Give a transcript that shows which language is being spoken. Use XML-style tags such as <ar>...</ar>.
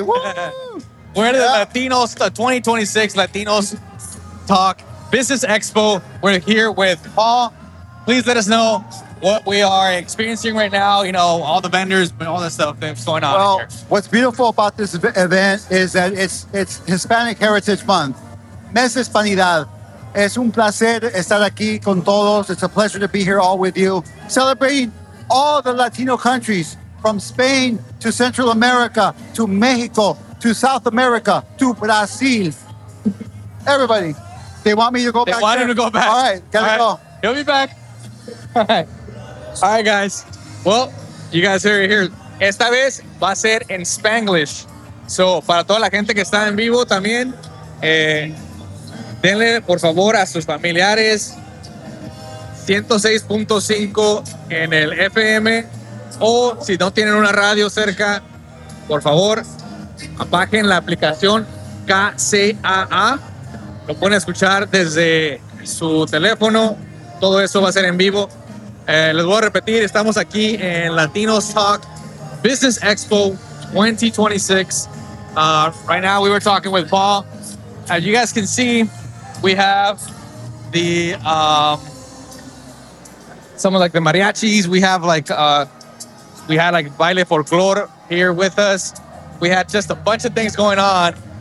<en>We're at the Latinos, the 2026 Latinos Talk Business Expo. We're here with Paul. Please let us know what we are experiencing right now, you know, all the vendors, but all the stuff that's going on. Well, here. What's beautiful about this event is that it's Hispanic Heritage Month.</en> <es>Mes Hispanidad. Es un placer estar aquí con todos.</es> <en>It's a pleasure to be here all with you, celebrating all the Latino countries from Spain to Central America to Mexico to South America to Brazil. Everybody, they want me to go they back. They want him to go back. All right, gotta all right. go. He'll be back. All right, guys. Well, you guys are here.</en> <es>Esta vez va a ser en Spanglish. So, para toda la gente que está en vivo también, denle, por favor, a sus familiares 106.5 en el FM. O si no tienen una radio cerca, por favor, bajen la aplicación KCAA. Lo pueden escuchar desde su teléfono. Todo eso va a ser en vivo. Les voy a repetir, estamos aquí en Latinos Talk Business Expo 2026.</es> <en>Right now, we were talking with Paul. As you guys can see, we have the some of like the mariachis. We have like we had like baile folklore here with us. We had just a bunch of things going on.</en>